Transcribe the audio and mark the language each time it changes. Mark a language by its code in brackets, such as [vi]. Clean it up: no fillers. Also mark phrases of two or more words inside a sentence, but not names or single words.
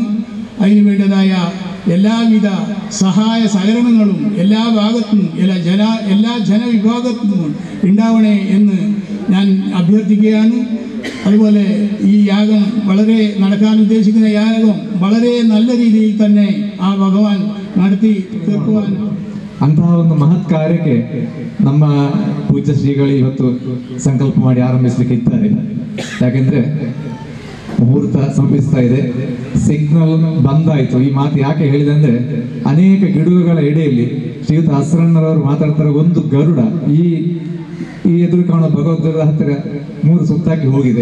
[ml] അതിന് വേണ്ടതായ എല്ലാവിധ സഹായ സഹകരണങ്ങളും എല്ലാ ഭാഗത്തും എല്ലാ ജനവിഭാഗത്തും ഉണ്ടാവണേ എന്ന് ഞാൻ അഭ്യർത്ഥിക്കുകയാണ്. അതുപോലെ ಈ യാഗം വളരെ നടക്കാൻ ഉദ്ദേശിക്കുന്ന യാഗം വളരെ നല്ല രീതിയിൽ തന്നെ ആ ഭഗവാൻ നടത്തി തീർക്കുവാൻ [kn] ಅಂತಹ ಒಂದು ಮಹತ್ ಕಾರ್ಯಕ್ಕೆ ನಮ್ಮ ಪೂಜ್ಯ ಶ್ರೀಗಳು ಇವತ್ತು ಸಂಕಲ್ಪ ಮಾಡಿ ಆರಂಭಿಸಲಿಕ್ಕೆ ಇದ್ದಾರೆ. ಯಾಕೆಂದ್ರೆ ಮುಹೂರ್ತ ಸಮೀಪಿಸ್ತಾ ಇದೆ, ಸಿಗ್ನಲ್ ಬಂದಾಯಿತು. ಈ ಮಾತು ಯಾಕೆ ಹೇಳಿದೆ ಅಂದ್ರೆ, ಅನೇಕ ಗಿಡಗಳ ಎಡೆಯಲ್ಲಿ ಶ್ರೀಯುತ ಹಸರಣ್ಣರವರು ಮಾತಾಡ್ತಾರೆ, ಒಂದು ಗರುಡ ಈ ಎದುರು ಕಾಣುವ ಭಗವದ್ಗೀತಾ ಹತ್ತಿರ 3 ಸುತ್ತಾಕಿ ಹೋಗಿದೆ.